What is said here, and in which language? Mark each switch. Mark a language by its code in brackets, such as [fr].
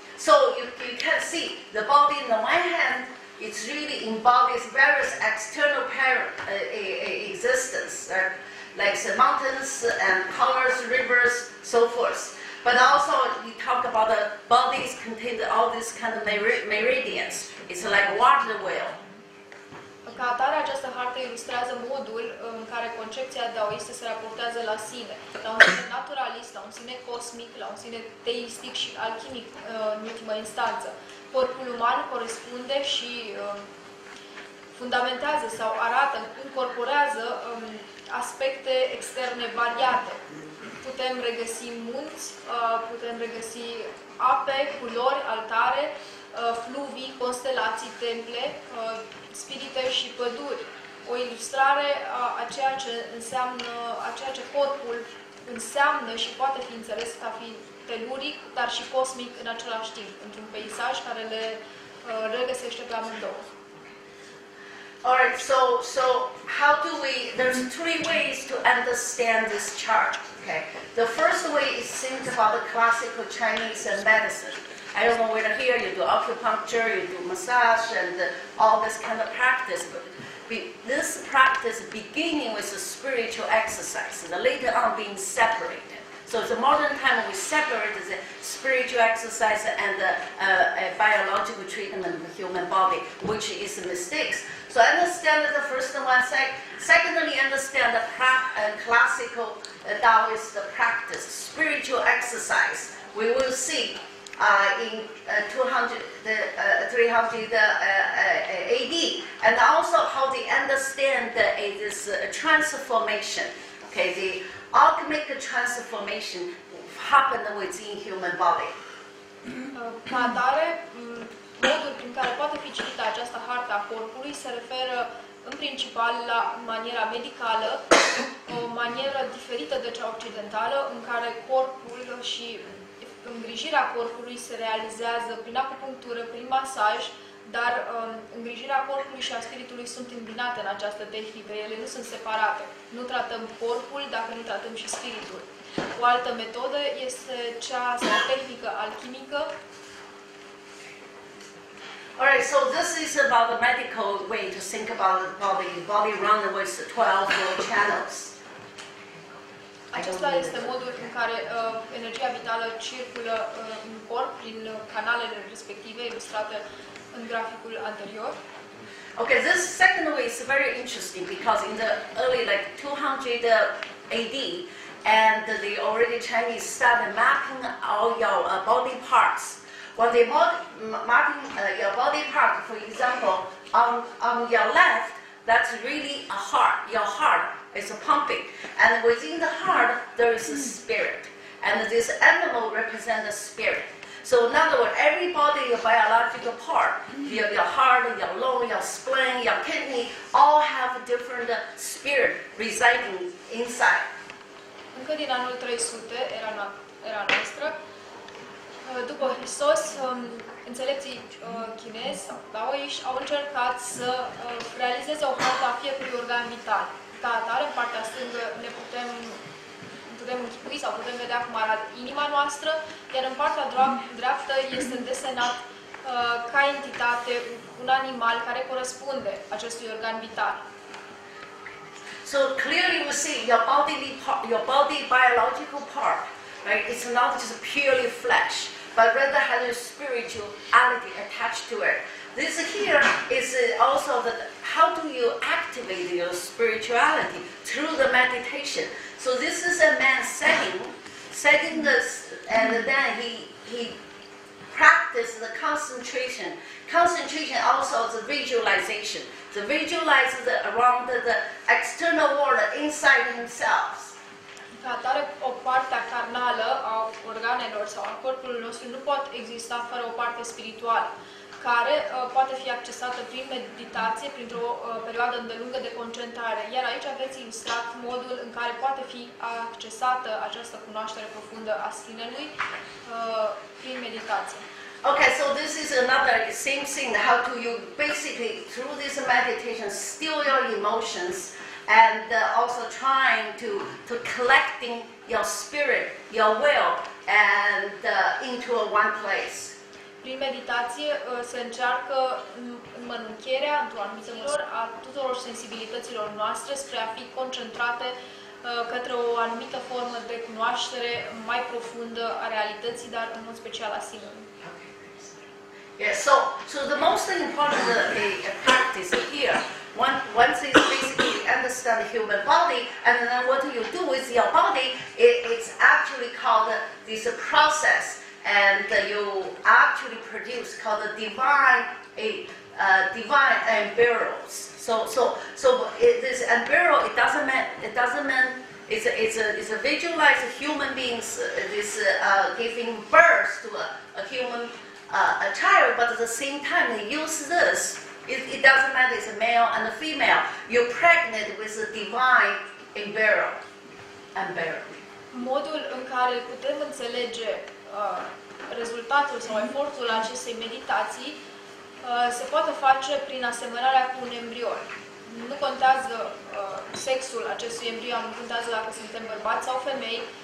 [en] So you can see the body on the one hand, it really embodies various external existence, like the mountains and colors, rivers, so forth. But also we talk about the bodies contain all these kind of meridians. It's like a water wheel. [ro] Ca atare, această hartă ilustrează modul în care concepția daoistă se raportează la sine, la un sine naturalist, la un sine cosmic, la un sine teistic și alchimic în ultimă instanță. Corpul uman corespunde și fundamentează sau arată, incorporează aspecte externe variate. Putem regăsi munți, putem regăsi ape, culori, altare, fluvii, constelații, temple, spirite și păduri. O ilustrare a ceea ce înseamnă, a ceea ce corpul înseamnă și poate fi înțeles ca fiind teluric, dar și cosmic în același timp, într-un peisaj care le regăsește pe amândouă. [en] Alright, so how do we, there's three ways to understand this chart, okay? The first way is think about the classical Chinese medicine. I don't know whether here you do acupuncture, you do massage, and all this kind of practice. But this practice beginning with the spiritual exercise, and later on being separated. So the modern time we separate the spiritual exercise and the biological treatment of the human body, which is mistakes. So understand the first one. Secondly, understand the classical Daoist practice, spiritual exercise. We will see in 300 AD, and also how they understand this transformation. Okay, the alchemic transformation happened within human body. [ro] Ca atare, modul prin care poate fi citită această hartă a corpului se referă în principal la maniera medicală, o manieră diferită de cea occidentală, în care corpul și îngrijirea corpului se realizează prin acupunctură, prin masaj, dar îngrijirea corpului și a spiritului sunt îmbinate în această tehnică, ele nu sunt separate. Nu tratăm corpul dacă nu tratăm și spiritul. O altă metodă este cea sau tehnică alchimică. [en] Alright, so this is about the medical way to think about the body. The body runs with 12 channels. [ro] Acesta este modul în care energia vitală circulă în corp prin canalele respective, ilustrate în graficul anterior. [en] Okay, this second way is very interesting because in the early 200 AD, and the already Chinese started mapping all your body parts. When they mapping your body part, for example, on your left, that's really a heart. Your heart is pumping, and within the heart there is a spirit, and this animal represents a spirit. So in other words, every body, your biological part, your heart, your lung, your spleen, your kidney, all have a different spirit residing inside. [ro] Încă din anul 300, era noastră, după Hristos, înțelepții chinezi sau daoiști au încercat să realizeze o hartă a fiecărui organ vital. Ca atare, în partea stângă ne putem închipui sau putem vedea cum arată inima noastră, iar în partea dreaptă este desenat ca entitate un animal care corespunde acestui organ vital. [en] So clearly we see your body biological part, right? It's not just purely flesh, but rather has a spirituality attached to it. This here is also how do you activate your spirituality through the meditation. So this is a man setting this, and then he practices the concentration. Concentration also is the visualization. The visualize around the external world inside himself. [ro] Ca atare, o parte carnală a organelor sau a corpului nostru nu pot exista fără o parte spirituală, care poate fi accesată prin meditație, printr-o perioadă îndelungă de concentrare. Iar aici aveți ilustrat modul în care poate fi accesată această cunoaștere profundă a sinelui prin meditație. [en] Okay, so this is another same thing. How do you basically, through this meditation, still your emotions and also trying to collecting your spirit, your will, and into one place. [ro] Prin meditație se încearcă înmănunchierea, într-o anumită măsură, a tuturor sensibilităților noastre spre a fi concentrate către o anumită formă de cunoaștere mai profundă a realității, dar în mod special a sinelui. [en] Yeah, so the most important practice here, once you basically understand the human body, and then what do you do with your body, it's actually called this process, and you actually produce called the divine embryos. So this embryo, it doesn't mean it's a visualized human beings giving birth to a human a child, but at the same time they use this. It doesn't matter it's a male and a female. You're pregnant with a divine embryo. [ro] Modul în care putem înțelege rezultatul sau efortul acestei meditații se poate face prin asemănarea cu un embrion. Nu contează sexul acestui embrion, nu contează dacă suntem bărbați sau femei.